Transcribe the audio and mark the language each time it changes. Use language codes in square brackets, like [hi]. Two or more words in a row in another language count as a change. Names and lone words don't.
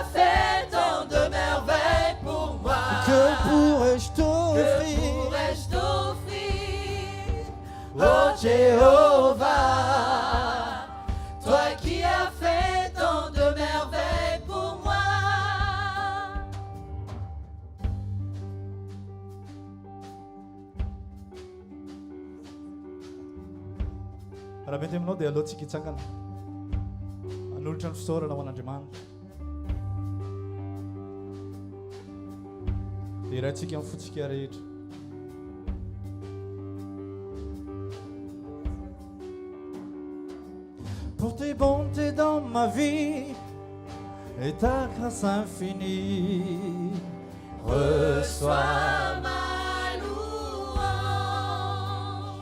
[fr] fait tant de merveilles pour moi. Que pourrais-je t'offrir? Oh Jéhovah, toi qui as fait tant de merveilles pour moi. [mg] Raha mety aminao dia alohantsika hitsangana hanolotra ny fisaorana ho an'Andriamanitra dia irahantsika amin'ny fotsika rehetra. [fr] Pour tes bontés dans ma vie et ta grâce infinie, reçois ma louange.